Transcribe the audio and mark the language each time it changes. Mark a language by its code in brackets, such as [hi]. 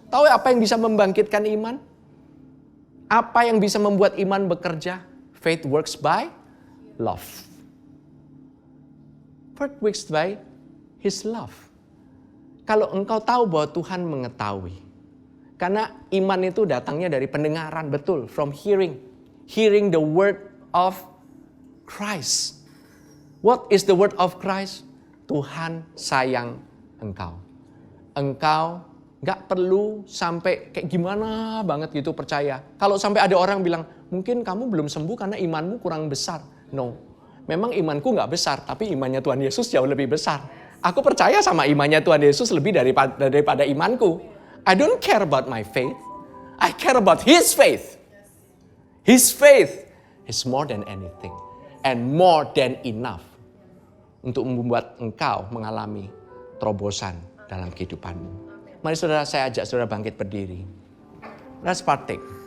[id] Tahu apa yang bisa membangkitkan iman? Apa yang bisa membuat iman bekerja? [en] Faith works by love. Faith works by His love. [id] Kalau engkau tahu bahwa Tuhan mengetahui. Karena iman itu datangnya dari pendengaran, betul. [en] From hearing. Hearing the word of Christ. What is the word of Christ? [id] Tuhan sayang engkau. Engkau gak perlu sampai kayak gimana banget gitu percaya. Kalau sampai ada orang bilang, mungkin kamu belum sembuh karena imanmu kurang besar. No, memang imanku gak besar, tapi imannya Tuhan Yesus jauh lebih besar. Aku percaya sama imannya Tuhan Yesus lebih daripada imanku. [en] I don't care about my faith. I care about His faith. His faith is more than anything. And more than enough. [id] Untuk membuat engkau mengalami terobosan dalam kehidupanmu. Mari saudara, saya ajak saudara bangkit berdiri. [en] Let's partake.